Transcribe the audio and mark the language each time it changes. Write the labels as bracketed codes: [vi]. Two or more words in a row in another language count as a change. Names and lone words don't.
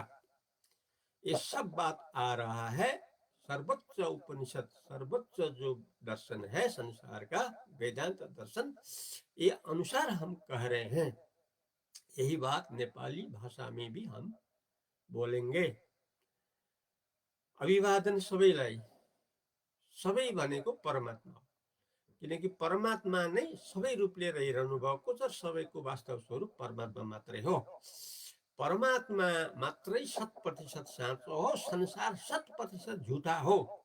[hi] ये सब बात आ रहा है सर्वोच्च उपनिषद, सर्वोच्च जो दर्शन है संसार का, वेदांत दर्शन, ये अनुसार हम कह रहे हैं। यही बात नेपाली भाषा में भी हम बोलेंगे। [ne] अभिवादन सबैलाई, सबै भनेको परमात्मा, किनकि परमात्मा नै सबै रूपले रहिरहनु भएको छ। सबैको वास्तव स्वरूप परमात्मा मात्रै हो। परमात्मा मात्रै 100% साँचो हो, संसार 100% झुटा हो।